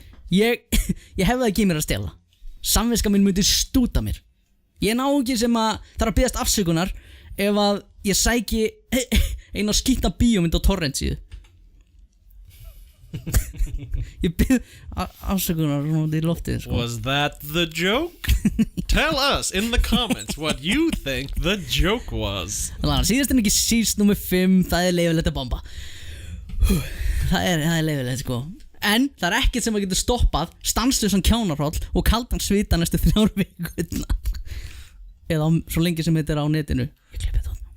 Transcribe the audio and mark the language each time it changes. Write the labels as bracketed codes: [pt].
[is] Ég hefði ekki mér að stela. Samviska mín myndi stúta mér. Ég ná ekki sem að það er að biðjast afsökunar ef að ég sæki eina skýta bíómynd á torrentsíðu. Ég bið afsökunar í loftið, sko. [en] Was that the joke? Tell us in the comments what you think the joke was. [is] Síðast en ekki síst númer 5. Það er leyfilegt að bomba. Það er leyfilegt, sko. En það er ekkert sem að getur stoppað stanslausan kjánarhroll og kaldan svita næstu 3 vikurnar. Eða svo lengi sem þetta er á netinu. Ég klippi þetta,